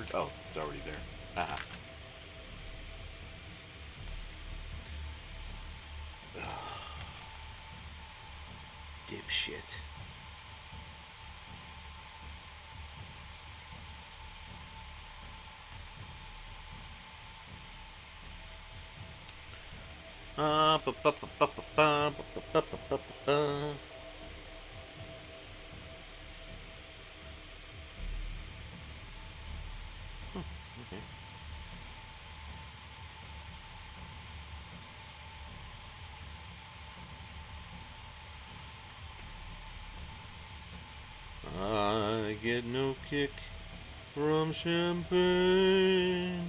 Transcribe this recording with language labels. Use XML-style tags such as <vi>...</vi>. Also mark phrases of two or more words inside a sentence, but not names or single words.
<en>Oh, it's already there. Haha. Dipshit. Ba ba ba ba ba ba ba ba ba ba. Okay. I get no kick from champagne.</en>